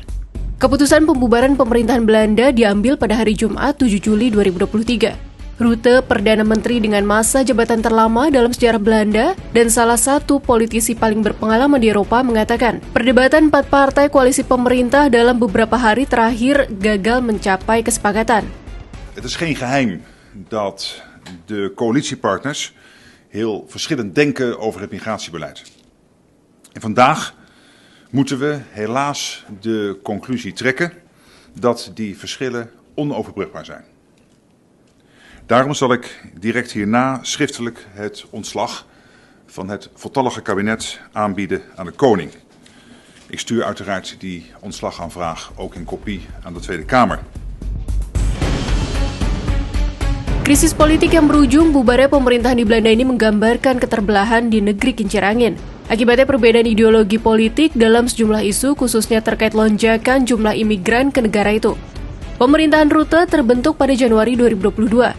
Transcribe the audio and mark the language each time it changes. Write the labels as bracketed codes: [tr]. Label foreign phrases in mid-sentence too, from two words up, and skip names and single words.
[id] Keputusan pembubaran pemerintahan Belanda diambil pada hari Jumat 7 Juli 2023. Rutte, Perdana Menteri dengan masa jabatan terlama dalam sejarah Belanda dan salah satu politisi paling berpengalaman di Eropa, mengatakan perdebatan 4 partai koalisi pemerintah dalam beberapa hari terakhir gagal mencapai kesepakatan. [nl] Het is geen geheim dat de coalitiepartners heel verschillend denken over het migratiebeleid. En vandaag moeten we helaas de conclusie trekken dat die verschillen onoverbrugbaar zijn. Daarom zal ik direct hierna schriftelijk het ontslag van het voltallige kabinet aanbieden aan de koning. Ik stuur uiteraard die ontslagaanvraag ook in kopie aan de Tweede Kamer. [id] Krisis politik yang berujung bubarnya pemerintahan di Belanda ini menggambarkan keterbelahan di negeri kincir angin. Akibatnya perbedaan ideologi politik dalam sejumlah isu, khususnya terkait lonjakan jumlah imigran ke negara itu. Pemerintahan Rutte terbentuk pada Januari 2022.